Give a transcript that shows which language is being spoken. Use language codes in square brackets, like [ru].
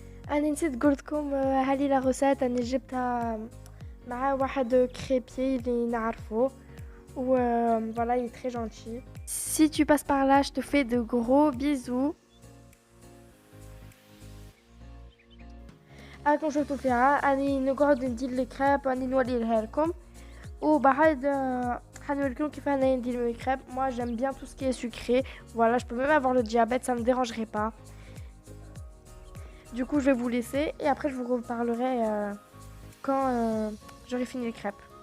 [ar] انا نسيت قلت لكم هذه لا روسيت انا جبتها مع واحد كريبيي اللي نعرفه و [fr] voilà il est très gentil. Si tu passes par là, je te fais de gros bisous. [ar] راكم شفتوا فيها اني نقعد ندير الكريب اني نوريها لكم وبعد حنوريكم كيف انا ندير الكريب. [fr] Moi j'aime bien tout ce qui est sucré. Voilà, je peux même avoir le diabète, ça me dérangerait pas. Du coup, je vais vous laisser et après je vous reparlerai quand j'aurai fini les crêpes.